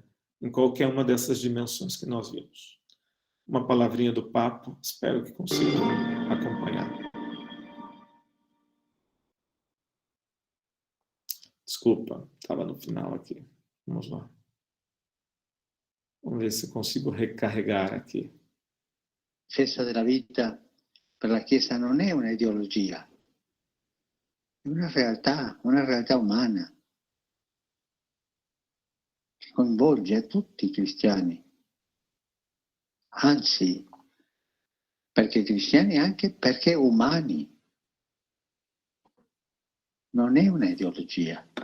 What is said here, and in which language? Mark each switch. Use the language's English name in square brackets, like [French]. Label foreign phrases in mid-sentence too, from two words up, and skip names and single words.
[Portuguese] Em qualquer uma dessas dimensões que nós vimos. Uma palavrinha do papo, espero que consigam acompanhar. Desculpa, estava no final aqui. Vamos lá. Vamos ver se consigo recarregar aqui. [Italian] La difesa della vita per la Chiesa non è un'ideologia, una realtà umana, che coinvolge a tutti i cristiani, anzi, perché cristiani anche perché umani, non è un'ideologia.